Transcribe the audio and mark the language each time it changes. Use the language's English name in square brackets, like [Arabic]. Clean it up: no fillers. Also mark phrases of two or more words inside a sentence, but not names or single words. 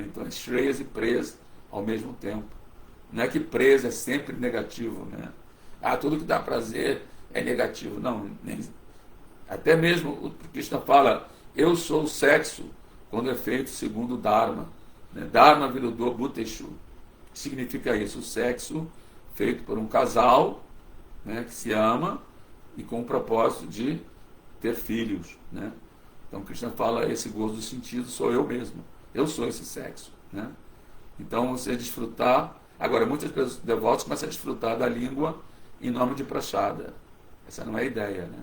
[Portuguese] Então é Shreyas e presa ao mesmo tempo. Não é que presa é sempre negativo, né? Tudo que dá prazer é negativo. Não, até mesmo o Krishna fala, eu sou o sexo quando é feito segundo o Dharma, né? [Sanskrit] धर्म विरुद्धो भूतेषु. [Portuguese] Significa isso, o sexo feito por um casal, né, que se ama e com o propósito de ter filhos, né? Então Krishna fala, esse gozo do sentido sou eu mesmo, eu sou esse sexo, né? Então você desfrutar, agora muitas pessoas devotos começam a desfrutar da língua em nome de prachada, essa não é a ideia, né?